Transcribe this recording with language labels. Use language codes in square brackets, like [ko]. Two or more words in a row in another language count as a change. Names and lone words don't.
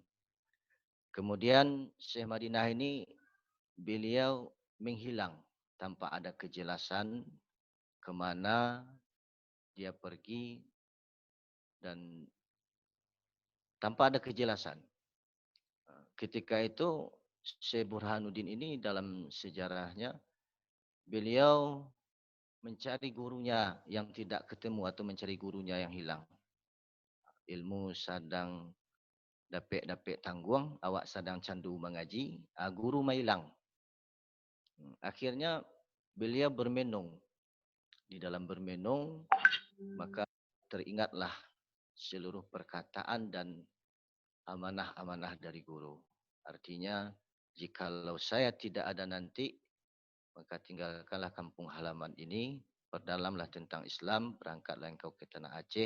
[id] Kemudian Syekh Madinah ini beliau menghilang tanpa ada kejelasan kemana dia pergi dan tanpa ada kejelasan. Ketika itu Syekh Burhanuddin ini dalam sejarahnya beliau mencari gurunya yang tidak ketemu atau mencari gurunya yang hilang. [min] Ilmu sedang dapet tangguang, awak sedang candu mengaji, guru mailang. [id] Akhirnya beliau bermenung. Di dalam bermenung maka teringatlah seluruh perkataan dan amanah-amanah dari guru. Artinya, jikalau saya tidak ada nanti, maka tinggalkanlah kampung halaman ini, perdalamlah tentang Islam, berangkatlah engkau ke tanah Aceh.